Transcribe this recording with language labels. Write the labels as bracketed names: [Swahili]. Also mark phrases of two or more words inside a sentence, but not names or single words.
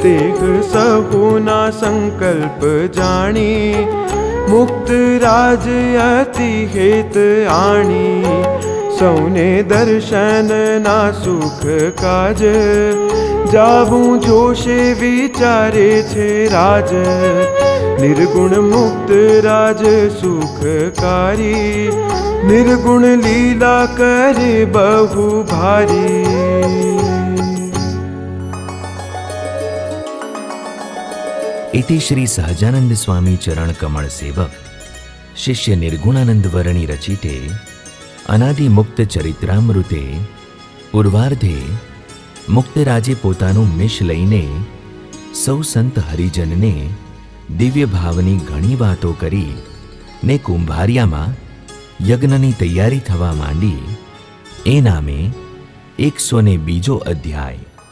[Gujarati] તેહ સહુના સંકલ્પ જાણી મુક્ત રાજ અતિ હેત આણી સૌને દર્શનના સુખ કાજ જાવું જોશે વિચારે છે રાજ નિર્ગુણ મુક્ત રાજ સુખકારી નિર્ગુણ લીલા કરે બહુ ભારી. [Sanskrit] इति श्री सहजानंद स्वामी चरण कमल सेवक शिष्य निर्गुणानंद वर्णी रचिते अनादि मुक्त चरित्रामृते पूर्वार्धे मुक्तराजे [Gujarati] पोताનું મિશ લઈને સૌ સંત હરિજનને દિવ્ય ભાવની ઘણી વાતો કરી ને કુંભારિયામાં યજ્ઞની તૈયારી થવા માંડી. એ નામે 102 અધ્યાય